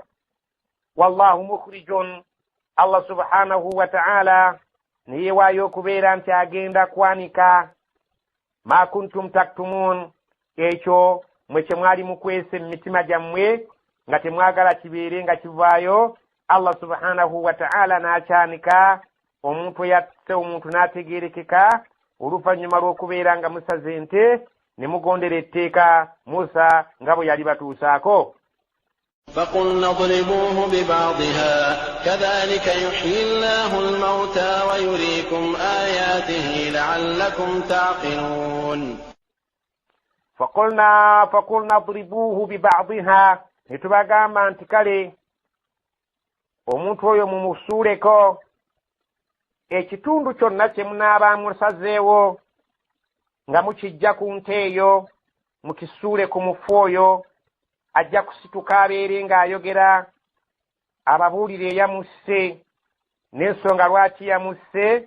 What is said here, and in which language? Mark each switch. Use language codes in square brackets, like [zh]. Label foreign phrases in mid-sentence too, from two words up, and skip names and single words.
[ar] والله مخرج, [lg] Allah [ar] سبحانه وتعالى [lg] niyewaayo okubeera nti agenda kwanika [ar] ما كنتم تكتمون, [lg] ekyo mwe kye mwali mukwese emitima gyammwe nga temwagala kibeere nga kivaayo. Allah [ar] سبحانه وتعالى [lg] n'akyanika omuntu eyasse omuntu n'ategeerekeka oluvannyuma lw'okubeera nga musaze ente ne mugondera etteeka Musa nga bwe yali batuusaako. [ar] فقلنا اضربوه ببعضها كذلك يحيي الله الموتى ويريكم آياته لعلكم تعقلون. فقلنا اضربوه ببعضها [lg] netubagamba nti kale omuntu oyo mumusuuleko ekitundu kyonna kye munaaba musazeewo nga mukijja ku nte eyo mukisuule ku mufu oyo ajja kusituka abeere ng'ayogera ababuulire eyamusse n'ensonga lwaki yamusse.